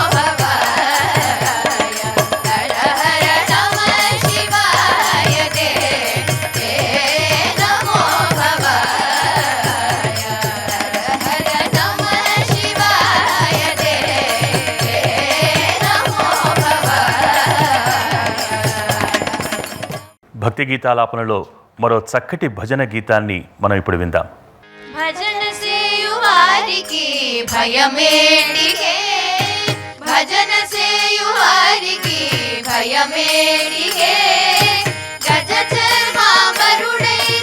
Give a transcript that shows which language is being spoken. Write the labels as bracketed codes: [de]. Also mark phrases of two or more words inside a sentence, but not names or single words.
[sa] भवाय हर हर नमः शिवाय ते नमो भवाय हर हर नमः शिवाय ते नमो भवाय [te] భక్తి గీతాలాపనలో మరో చక్కటి భజన గీతాన్ని మనం ఇప్పుడు విందాం. భజన సేయువారికి భయమేడిగే భజన సేయువారికి భయమేడిగే గజ చర్మాంబరుడైన